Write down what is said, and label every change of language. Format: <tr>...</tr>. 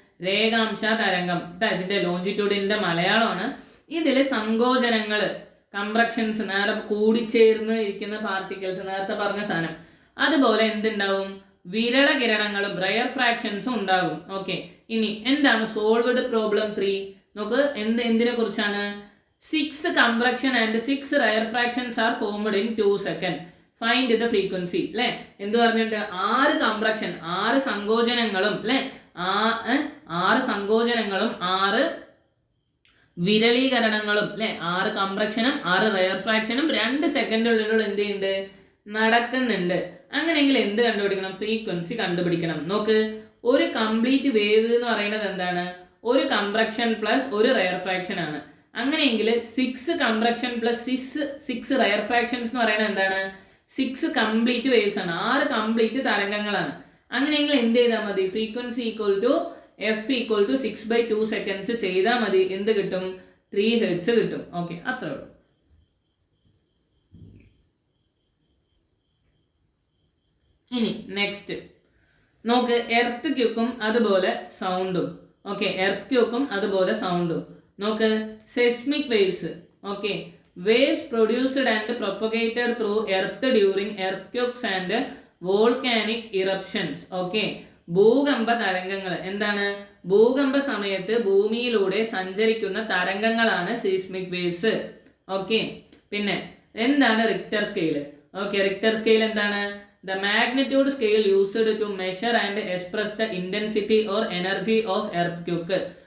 <ml>രേഖാംശ തരംഗം. ഇതിന്റെ ലോഞ്ചിറ്റ്യൂഡിന്റെ മലയാളമാണ്. ഇതില് സങ്കോചനങ്ങൾ, കംപ്രക്ഷൻസ്, നേരെ കൂടിച്ചേർന്ന് ഇരിക്കുന്ന പാർട്ടിക്കിൾസ്, നേരത്തെ പറഞ്ഞ സാധനം. അതുപോലെ എന്തുണ്ടാവും? വിരള കിരണങ്ങളും റയർ ഫ്രാക്ഷൻസും ഉണ്ടാകും. ഓക്കെ, ഇനി എന്താണ് സോൾവ്ഡ് പ്രോബ്ലം 3? നോക്ക്, എന്തിനെ കുറിച്ചാണ്?</ml> <en>6 compression and 6 rare fractions are formed in 2 seconds. Find the frequency.</en> <ml>അല്ലെ, എന്ത് പറഞ്ഞിട്ട്? 6 കംപ്രക്ഷൻ, 6 സങ്കോചനങ്ങളും അല്ലെ, 6 സങ്കോചനങ്ങളും 6 വിരളീകരണങ്ങളും അല്ലെ, 6 കംപ്രക്ഷനും 6 റയർ ഫ്രാക്ഷനും 2 സെക്കൻഡിനുള്ളിൽ എന്ത് ചെയ്യുന്നുണ്ട്? നടക്കുന്നുണ്ട്. അങ്ങനെയെങ്കിൽ എന്ത് കണ്ടുപിടിക്കണം? ഫ്രീക്വൻസി കണ്ടുപിടിക്കണം. നോക്ക്, ഒരു കംപ്ലീറ്റ് വേവ് എന്ന് പറയുന്നത് എന്താണ്? ഒരു കംപ്രക്ഷൻ പ്ലസ് ഒരു റയർ ഫ്രാക്ഷൻ ആണ്. അങ്ങനെയെങ്കിൽ 6 കംപ്രക്ഷൻ പ്ലസ് 6 റയർ ഫ്രാക്ഷൻസ് എന്ന് പറയുന്നത് എന്താണ്? 6 കംപ്ലീറ്റ് വേവ്സ് ആണ്, 6 കംപ്ലീറ്റ് തരംഗങ്ങളാണ്. അങ്ങനെയെങ്കിൽ എന്ത് ചെയ്താൽ മതി? Frequency equal to F equal to 6/2 seconds ചെയ്താൽ മതി. എന്ത് കിട്ടും? 3 ഹെർട്സ് കിട്ടും. ഓക്കെ, അത്രേ ഉള്ളൂ. ഇനി നെക്സ്റ്റ് നോക്ക്, എർത്ത് ക്യൂക്കും അതുപോലെ സൗണ്ടും. ഓക്കെ, എർത്ത് ക്യൂക്കും അതുപോലെ സൗണ്ടും. നോക്ക് സെസ്മിക് waves.</ml> <en>Okay, waves produced and propagated through earth during earthquakes and volcanic eruptions.</en> <ml>Okay, ഭൂകമ്പ തരംഗങ്ങൾ എന്താണ്? ഭൂകമ്പ സമയത്ത് ഭൂമിയിലൂടെ സഞ്ചരിക്കുന്ന തരംഗങ്ങളാണ് സീസ്മിക് വേവ്സ്. ഓക്കെ, പിന്നെ എന്താണ് Richter scale? Okay, Richter scale എന്താണ്?</ml> <en>The magnitude scale used to measure and express the intensity or energy of earth.</en>